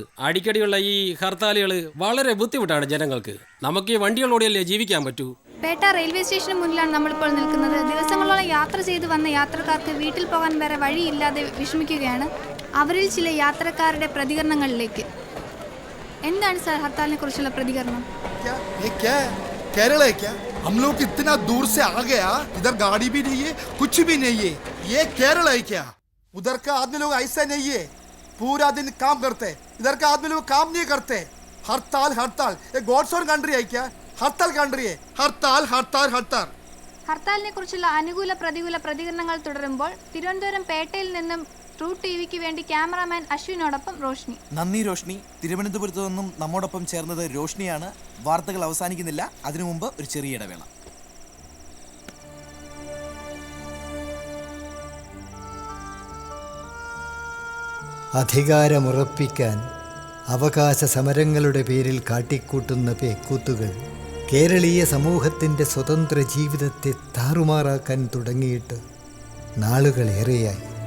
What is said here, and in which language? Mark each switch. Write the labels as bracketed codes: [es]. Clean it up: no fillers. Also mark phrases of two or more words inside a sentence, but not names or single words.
[ml] അടിക്കടിയുള്ള ഈ ഹർത്താലുകൾ വളരെ ബുദ്ധിമുട്ടാണ് ജനങ്ങൾക്ക്. നമുക്ക് ഈ വണ്ടികളോടെയല്ലേ ജീവിക്കാൻ പറ്റൂ. പേട്ട റെയിൽവേ സ്റ്റേഷന് മുന്നിലാണ് നമ്മളിപ്പോൾ നിൽക്കുന്നത്. ദിവസങ്ങളോളം യാത്ര ചെയ്തു വന്ന യാത്രക്കാർക്ക് വീട്ടിൽ പോകാൻ വേറെ വഴിയില്ലാതെ വിഷമിക്കുകയാണ്. അവരിൽ ചില യാത്രക്കാരുടെ പ്രതികരണങ്ങളിലേക്ക്. എന്താണ് സാർ ഹർത്താലിനെ കുറിച്ചുള്ള പ്രതികരണം? [hi] केरल है क्या? हम लोग इतना दूर से आ गया, इधर गाड़ी भी नहीं है, कुछ भी नहीं है. ये केरल है क्या? उधर का आदमी लोग ऐसा नहीं है, पूरा दिन काम करते. इधर का आदमी लोग काम नहीं करते. हड़ताल हड़ताल, ये [en] God's own country [hi] है क्या? हड़ताल कंट्री है. हड़ताल हड़ताल हड़ताल. [ml] ഹർത്താലിനെ കുറിച്ചുള്ള അനുകൂല പ്രതികൂല പ്രതികരണങ്ങൾ തുടരുമ്പോൾ തിരുവനന്തപുരം പേട്ടയിൽ നിന്നും ട്രൂ ടിവിക്ക് വേണ്ടി ക്യാമറാമാൻ അശ്വിനോടൊപ്പം റോഷ്നി. നന്ദി റോഷ്നി. തിരുവനന്തപുരത്ത് നിന്നും നമ്മോടൊപ്പം ചേർന്നത് റോഷ്നിയാണ്. വാർത്തകൾ അവസാനിക്കുന്നില്ല, അതിനു മുമ്പ് ഒരു ചെറിയ ഇടവേള. അധികാരമുറപ്പിക്കാൻ അവകാശ സമരങ്ങളുടെ പേരിൽ കാട്ടിക്കൂട്ടുന്ന പേക്കൂത്തുകൾ കേരളീയ സമൂഹത്തിൻ്റെ സ്വതന്ത്ര ജീവിതത്തെ താറുമാറാക്കാൻ തുടങ്ങിയിട്ട് നാളുകളേറെയായി.